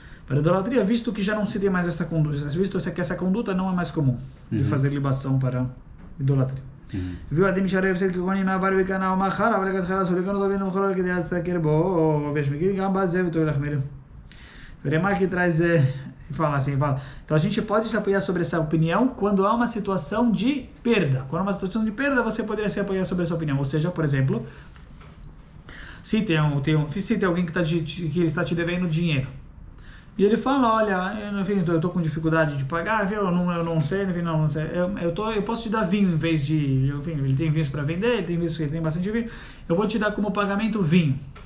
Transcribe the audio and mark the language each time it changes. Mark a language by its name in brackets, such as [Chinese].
[Portuguese] idolatria, visto que já não se tem mais essa conduta, visto que essa conduta não é mais comum, de fazer libação para idolatria. [Hebrew] viu Adim Sharev Sed Kohanim Avar Bekana Umachar, אבל לכתחילה אסור לקנות אותו ולמכור כדי להסתכר בו, ויש מכיר גם בזה ותוהה לחמיר. [Portuguese] O Urema que traz fala. Então a gente pode se apoiar sobre essa opinião quando há uma situação de perda. Quando há uma situação de perda, você poderia se apoiar sobre essa opinião. Ou seja, por exemplo, se tem alguém que está te devendo dinheiro e ele fala, olha, enfim, eu estou com dificuldade de pagar, eu não sei, enfim, não sei, eu posso te dar vinho em vez de, enfim, ele tem vinhos para vender, ele tem bastante vinho, eu vou te dar como pagamento vinho.